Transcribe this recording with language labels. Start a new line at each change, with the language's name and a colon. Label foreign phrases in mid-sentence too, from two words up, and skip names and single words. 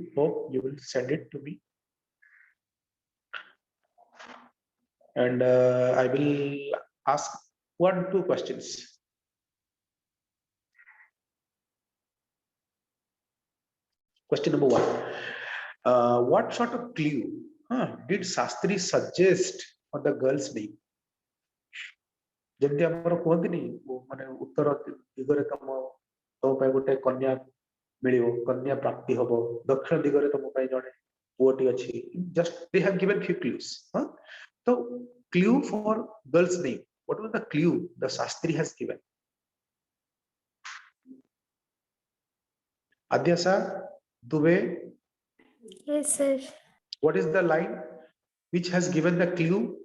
English: Hope you will send it to me. And I will ask 1-2 questions. Question number 1. What sort of clue did Shastri suggest on the girl's name?
Odia: ଯେମିତି ଆମର କୁହନ୍ତିନି ମାନେ ଉତ୍ତର ଦିଗରେ ତମ ପାଇଁ ଗୋଟେ କନ୍ୟା ମିଳିବ, କନ୍ୟା ପ୍ରାପ୍ତି ହବ, ଦକ୍ଷିଣ ଦିଗରେ ତମ ପାଇଁ ଜଣେ ପୁଅଟି ଅଛି.
English: Just they have given few clues. So clue for girl's name. What was the clue the Shastri has given? Adyasa, Dubey. Yes, sir. What is the line which has given the clue?